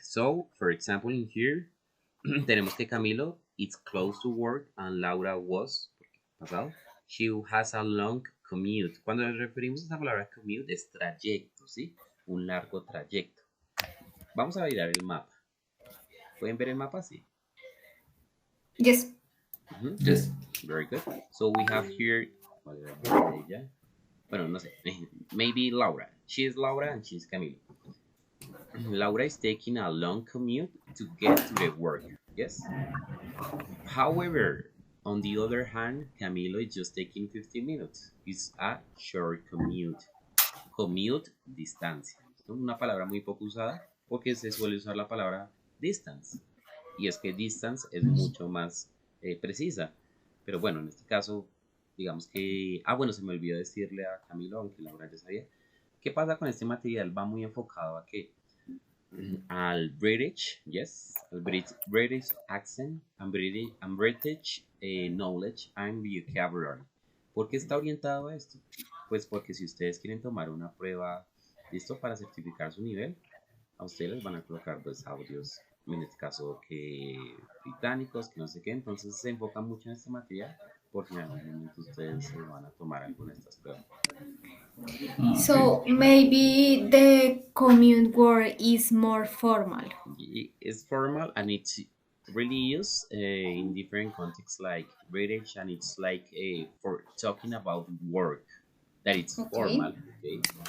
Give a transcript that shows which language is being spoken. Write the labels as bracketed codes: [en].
[en] So, for example, in here, [es] tenemos que [en] Camilo is close to work and Laura was, pasado, she has a long commute. [es] Cuando nos referimos a esa palabra commute es trayecto, ¿sí? Un largo trayecto. Vamos a mirar el mapa. ¿Pueden ver el mapa? Sí. [en] Yes. Ujú. Yes. Very good. So we have here, [es] ¿cuál era el nombre de ella? Bueno, no sé. [en] Maybe Laura. She is Laura and she's Camilo. Laura is taking a long commute to get to the work. Yes. However, on the other hand, Camilo is just taking 15 minutes. It's a short commute. Commute, distancia. ¿No? [es] Una palabra muy poco usada porque se suele usar la palabra distance. Y es que distance es mucho más precisa. Pero bueno, en este caso, digamos que... Ah, bueno, se me olvidó decirle a Camilo, aunque Laura ya sabía. ¿Qué pasa con este material? Va muy enfocado a que al [en] British, yes, al British accent and British knowledge and vocabulary. [es] ¿Por qué está orientado a esto? Pues porque si ustedes quieren tomar una prueba, listo, para certificar su nivel, a ustedes les van a colocar pues audios, en este caso que británicos, que no sé qué, entonces se enfoca mucho en este material porque en algún momento ustedes se van a tomar alguna de estas pruebas. [en] Okay. So maybe the commute word is more formal. It's formal and it's really used in different contexts like British and it's like for talking about work that it's Okay. formal. Okay.